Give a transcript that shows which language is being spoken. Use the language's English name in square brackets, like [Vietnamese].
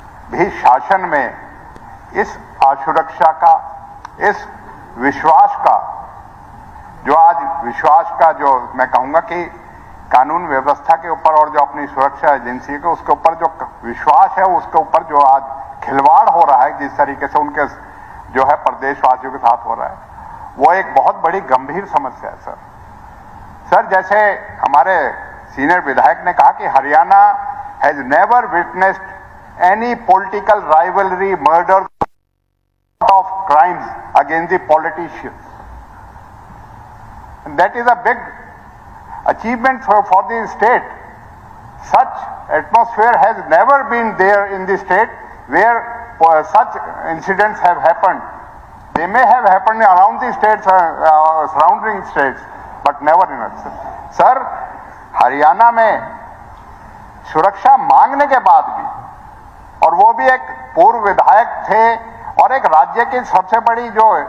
[Hindi] भी शासन में इस असुरक्षा का, इस विश्वास का, जो आज विश्वास का, जो मैं कहूंगा कि कानून व्यवस्था के ऊपर और जो अपनी सुरक्षा एजेंसी के उसके ऊपर जो विश्वास है, उसके ऊपर जो आज खिलवाड़ हो रहा है, जिस तरीके से उनके जो है प्रदेशवासियों के साथ हो रहा है, वो एक बहुत बड़ी गंभीर समस्या है सर। जैसे हमारे सीनियर विधायक ने कहा कि [English] Haryana has never witnessed any political rivalry, murder of crimes against the politicians. That is a big achievement for the state. Such atmosphere has never been there in the state where such incidents have happened. They may have happened around the states, surrounding states, but never in us. [Hindi] Sir, Haryana में सुरक्षा मांगने के बाद भी, और वो भी एक पूर्व विधायक थे और एक राज्य की सबसे बड़ी जो